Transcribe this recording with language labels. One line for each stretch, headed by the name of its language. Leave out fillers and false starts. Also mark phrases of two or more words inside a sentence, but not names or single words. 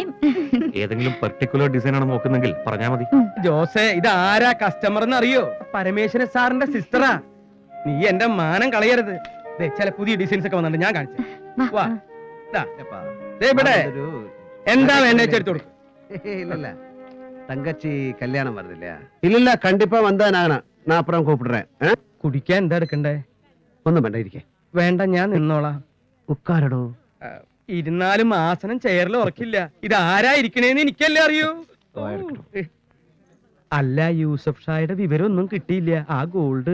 Malayalam: ഏതെങ്കിലും
English: particular design
Malayalam: ആണ് നോക്കുന്നെങ്കിൽ പറഞ്ഞാ മതി. ജോസേ, ഇത് ആരാ കസ്റ്റമർ എന്ന് അറിയോ? പരമേശ്വരൻ സാറിന്റെ സിസ്റ്ററാ. നീ എന്റെ മാനം കളയരുത്. ചില പുതിയ ഡിസൈൻസ് ഒക്കെ വന്നിട്ട് ഞാൻ കാണിച്ചു. എന്താ വേണ്ട എടുത്തു കൊടുക്കും.
Tamil: இல்ல தங்கச்சி கல்யாணம் வருது இல்லையா? இல்ல கண்டிப்பா வந்தானாണ്. நான் அப்புறம் கூப்பிடுறேன்.
Malayalam: കുടിക്കാൻ എന്താ എടുക്കണ്ടേ? ഒന്നും വേണ്ട, ഇരിക്കേ. വേണ്ട, ഞാൻ നിന്നോളാം. ഉക്കാരടോ. ഇരുന്നാലും ആസനം ചെയറിൽ ഉറക്കില്ല. ഇത് ആരാ ഇരിക്കണേന്ന് എനിക്കല്ലേ അറിയൂ. അല്ല, യൂസഫ് ഷായുടെ വിവരമൊന്നും കിട്ടിയില്ല. ആ ഗോൾഡ്